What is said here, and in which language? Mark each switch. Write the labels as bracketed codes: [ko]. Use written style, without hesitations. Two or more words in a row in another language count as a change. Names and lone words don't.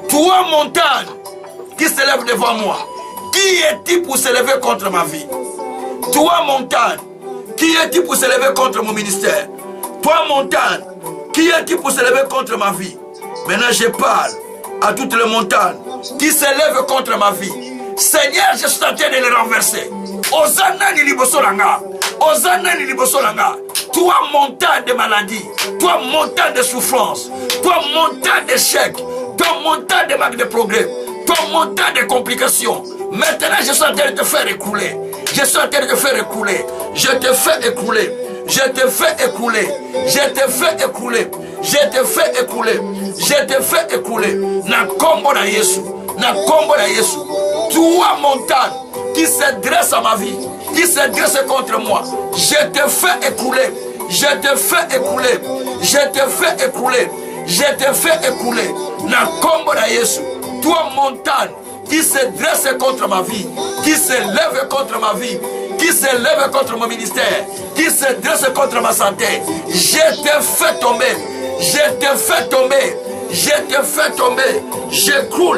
[fr] Toi, montagne qui s'élèvent devant moi. Qui es-tu pour s'élever contre ma vie? Toi, montagne, qui es-tu pour s'élever contre mon ministère? Toi, montagne, qui es-tu pour s'élever contre ma vie? Maintenant, je parle à toutes les montagnes qui s'élèvent contre ma vie. Seigneur, je suis en train de les renverser. [ln] Osana ni libosolanga. Osana ni libosolanga. [fr] Toi, montagne de maladie. Toi, montagne de souffrance. Toi, montagne d'échec. Toi, montagne de manque de progrès. Toi, montagne de complications. Maintenant, je suis en train de te faire écouler. Je suis en train de te faire écouler. Je te fais écouler. Je te fais écouler. Je te fais écouler. Je te fais écouler. Je te fais écouler. [ln] Na kombo na Yesu. Na kombo na Yesu. [fr] Toi, montagne qui se dresse à ma vie, qui se dresse contre moi, je te fais écouler. Je te fais écouler. Je te fais écouler. Je te fais écouler. [ln] Na kombo na Yesu. [fr] Toi, montagne qui se dresse contre ma vie, qui se lève contre ma vie, qui se lève contre mon ministère, qui se dresse contre ma santé, je te fais tomber. Je te fais tomber. Je te fais tomber. J'écroule.